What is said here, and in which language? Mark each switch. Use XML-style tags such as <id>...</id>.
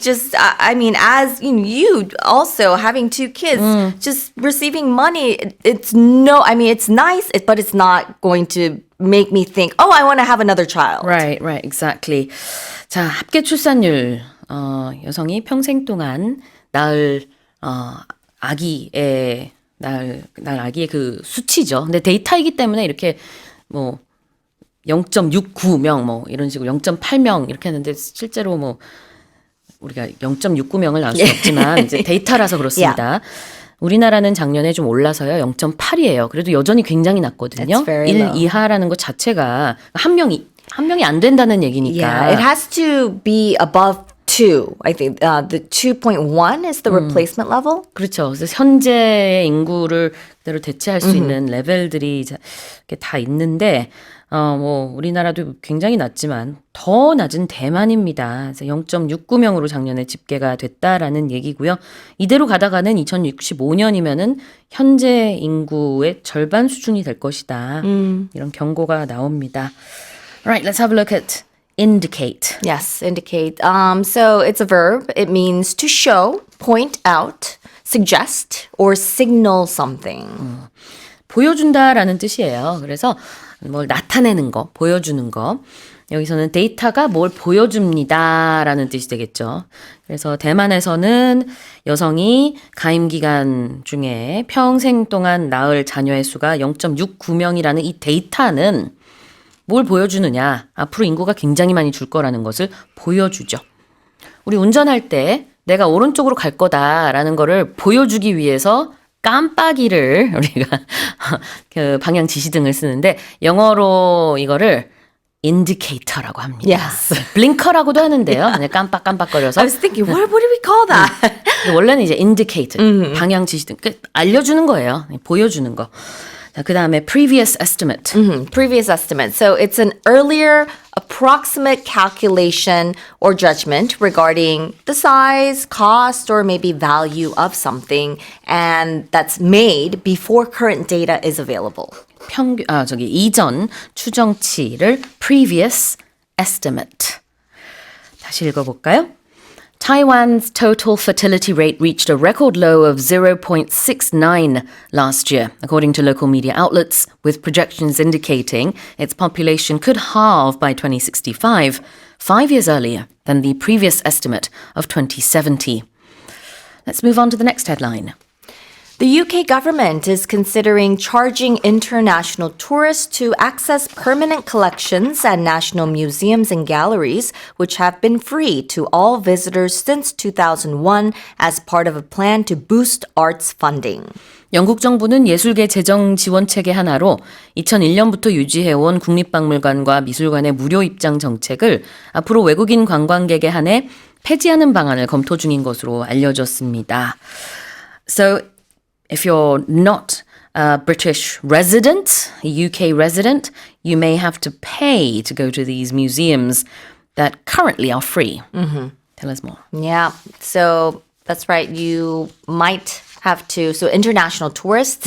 <en>Just, as you also having two kids, just receiving money, it's nice, but it's not going to make me think, I want to have another child. Right, exactly.</en> <ko>자, 합계 출산율, 여성이 평생 동안 낳을 아기의 그 수치죠. 근데 데이터이기 때문에 이렇게 0.69명 이런 식으로 0.8명 이렇게 하는데 실제로 우리가 0.69명을 낳을 수 없지만 이제 데이터라서 그렇습니다. 우리나라는 작년에 좀 올라서요. 0.8이에요. 그래도 여전히 굉장히 낮거든요. 1 이하라는 것 자체가 한 명이 안 된다는 얘기니까.</ko> <en>Yeah, it has to be above 2. I think the 2.1 is the replacement level.</en> <ko>그렇죠. 그래서 현재의 인구를 그대로 대체할 수 있는 레벨들이 이렇게 다 있는데 우리나라도 굉장히 낮지만 더 낮은 대만입니다. 그래서 0.69명으로 작년에 집계가 됐다라는 얘기고요. 이대로 가다가는 2065년이면은 현재 인구의 절반 수준이 될 것이다. 이런 경고가 나옵니다.</ko> <en>Alright, let's have a look at indicate. Yes, indicate. So it's a verb. It means to show, point out, suggest, or signal something.</en> <ko>보여준다라는 뜻이에요. 그래서 뭘 나타내는 거, 보여주는 거. 여기서는 데이터가 뭘 보여줍니다라는 뜻이 되겠죠. 그래서 대만에서는 여성이 가임 기간 중에 평생 동안 낳을 자녀의 수가 0.69명이라는 이 데이터는 뭘 보여주느냐? 앞으로 인구가 굉장히 많이 줄 거라는 것을 보여주죠. 우리 운전할 때 내가 오른쪽으로 갈 거다라는 거를 보여주기 위해서 깜빡이를 우리가 그 방향 지시등을 쓰는데 영어로 이거를 indicator라고 합니다.</ko> <en>Yes.</en> <ko>블링커라고도 하는데요. 깜빡깜빡거려서.</ko> <en>I was thinking, what do we call that?</en> <ko>원래는 이제 indicator, 방향 지시등, 알려주는 거예요. 보여주는 거. 자, 그 다음에</ko> <en>previous estimate. Previous estimate. So it's an earlier approximate calculation or judgment regarding the size, cost, or maybe value of something, and that's made before current data is available.</en> <ko>이전 추정치를</ko> <en>previous estimate.</en> <ko>다시 읽어볼까요?</ko> <en>Taiwan's total fertility rate reached a record low of 0.69 last year, according to local media outlets, with projections indicating its population could halve by 2065, 5 years earlier than the previous estimate of 2070. Let's move on to the next headline. The UK government is considering charging international tourists to access permanent collections at national museums and galleries, which have been free to all visitors since 2001 as part of a plan to boost arts funding.</en> <ko>영국 정부는 예술계 재정 지원 체계 하나로 2001년부터 유지해온 국립박물관과 미술관의 무료 입장 정책을 앞으로 외국인 관광객에 한해 폐지하는 방안을 검토 중인 것으로 알려졌습니다.</ko> <en>So, if you're not a British resident, a UK resident, you may have to pay to go to these museums that currently are free. Tell us more. Yeah, so that's right. You might have to, so international tourists</en>